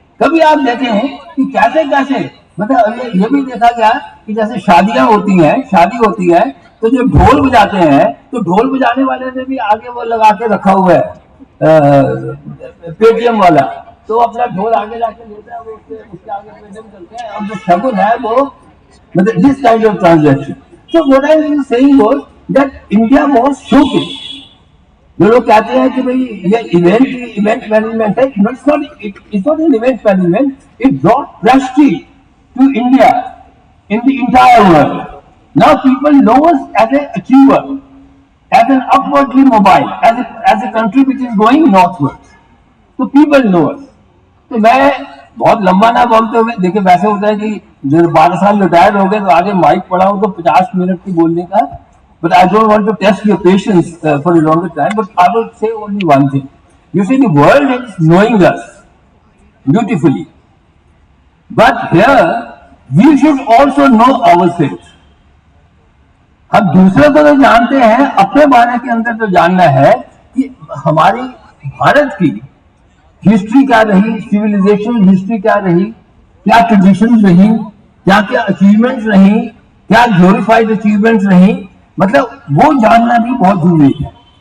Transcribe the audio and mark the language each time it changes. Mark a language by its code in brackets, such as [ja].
[hi] कभी आप देखे हैं कि कैसे कैसे, मतलब ये भी देखा गया कि जैसे शादियां होती हैं, शादी होती है, तो जो ढोल बजाते हैं, तो ढोल बजाने वाले ने भी आगे वो लगा के रखा हुआ है पेटीएम वाला, तो अपना ढोल आगे लाके लेता है, वो उसके आगे पेटीएम करते हैं, और जो शगुन है वो मतलब [en] This kind of transaction. So what I am saying was that India was shocking. [hi] जो लोग कहते हैं कि भाई ये इवेंट मैनेजमेंट है, [en] It's not an event management, it brought prestige to India in the entire world. Now people know us as an achiever, as an upwardly mobile, as a country which is going northwards. So people know us. [hi] तो मैं बहुत लंबा ना बोलते हुए, देखिए वैसे होता है कि जब 12 साल रिटायर हो गए तो आगे माइक पड़ा हो तो 50 मिनट की बोलने का, [en] but I don't want to test your patience for a longer time, but I will say only one thing. You see, the world is knowing us beautifully, but here we should also know ourselves. [hi] हम दूसरे को तो जानते हैं, अपने बारे के अंदर तो जानना है कि हमारी भारत की हिस्ट्री क्या रही, सिविलाइजेशन हिस्ट्री क्या रही, क्या ट्रेडिशंस रही, क्या क्या अचीवमेंट्स रही, क्या ग्लोरीफाइड अचीवमेंट्स रही, मतलब वो जानना भी बहुत जरूरी है।